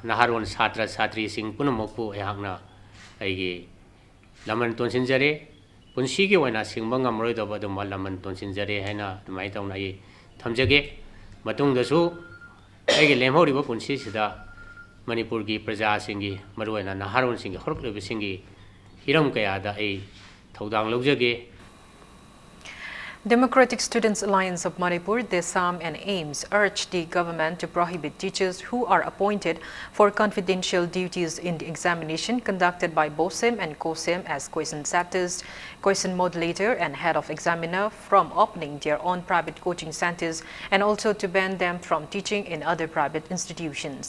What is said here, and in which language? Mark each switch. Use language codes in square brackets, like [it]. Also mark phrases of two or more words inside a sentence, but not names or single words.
[mni] naharon satra satri sing punamakpu yahakna aigi laman tonsinjare Punsigi wana singbanga mroido badu malaman tonsinjare haina dumai tauna yi thamjage matung dasu aigi lemhori ba punsi sida Manipur gi praja singi maruaina naharon singi horklebe singi hiram kaya da ai thodang laujage. [en] Democratic Students Alliance of Manipur, DESAM and AIMS urged the government to prohibit teachers who are appointed for confidential duties in the examination conducted by BOSEM and COSEM as question setters, question modulator and head of examiner from opening their own private coaching centers and also to ban them from teaching in other private institutions.